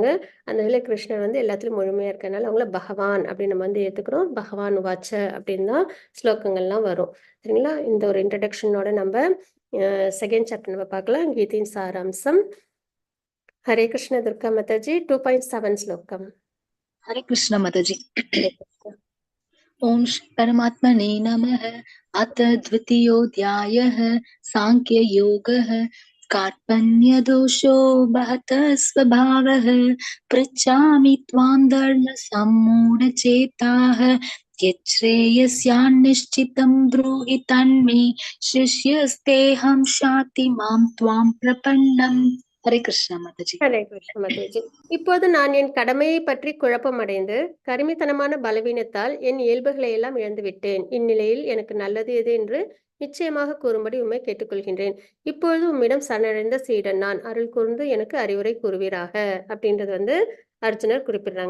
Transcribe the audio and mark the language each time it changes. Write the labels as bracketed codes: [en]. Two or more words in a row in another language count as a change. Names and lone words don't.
[ta] அந்த வகையில கிருஷ்ணர் வந்து எல்லாத்துலயும் முழுமையா இருக்கறனால அவங்கள பகவான் அப்படின்னு நம்ம வந்து ஏத்துக்கிறோம். [sa] भगवान् उवाच [ta] அப்படின்னு தான் ஸ்லோகங்கள்லாம் வரும். சரிங்களா? இந்த ஒரு இன்ட்ரடக்ஷனோட நம்ம [en] second chapter [ta] நம்ம பார்க்கலாம். கீதையின் சாராம்சம். ஹரே கிருஷ்ண துர்கா மாதாஜி 2.7 ஸ்லோகம். [hi] हरे कृष्ण माताजी। [ta] ஹரே கிருஷ்ணா. [sa] ओम श्री परमात्मने नमः। अथ द्वितीयोऽध्यायः सांख्ययोगः। कार्पण्यदोषो बहतः स्वभावः। पृच्छामि त्वां धर्मसम्मूढचेताः। यच्छ्रेयस्यान्निश्चितं ब्रूहि तन्मे। शिष्यस्तेऽहं शाति मां त्वां प्रपन्नम्। [hi] हरे कृष्ण माताजी। [ta] ஹரே கிருஷ்ண மாதாஜி. இப்போது நான் என் கடமையை பற்றி குழப்பமடைந்து கருமித்தனமான பலவீனத்தால் என் இயல்புகளை எல்லாம் இழந்துவிட்டேன். இந்நிலையில் எனக்கு நல்லது எது என்று நிச்சயமாக கூறும்படி உம்மை கேட்டுக்கொள்கின்றேன். இப்பொழுது உம்மிடம் சரணடைந்த சீடன் நான். அருள் கூர்ந்து எனக்கு அறிவுரை கூறுவீராக அப்படின்றது வந்து அர்ஜுனர் குறிப்பிடுறாங்க.